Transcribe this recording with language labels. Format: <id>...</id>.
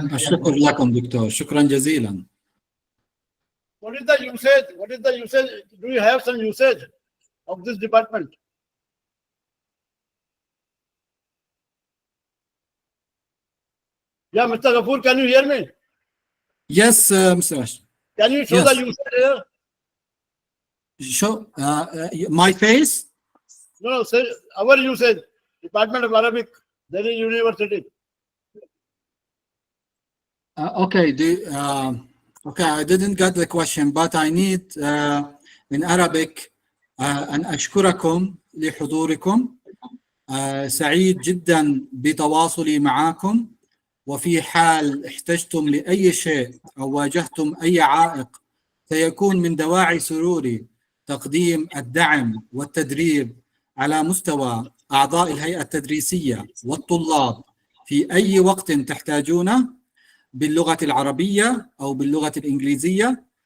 <ar>الشكر لكم دكتور، شكرا جزيلا.</ar> <en>What is the usage? What is the usage? Do you have some usage of this department? Yeah, Mr. Ghafoor, can you hear me? Yes, Mr. Ash. Can you show Yes. the usage here? Show my face? No, say our usage. Department of Arabic, Delhi University. Okay, okay, I didn't get the question, but I need in Arabic أن أشكركم لحضوركم</en> <ar>سعيد جدا بتواصلي معكم، وفي حال احتجتم لأي شيء أو واجهتم أي عائق سيكون من دواعي سروري تقديم الدعم والتدريب على مستوى أعضاء الهيئة التدريسية والطلاب في أي وقت تحتاجونه باللغة العربية أو باللغة الإنجليزية.</ar>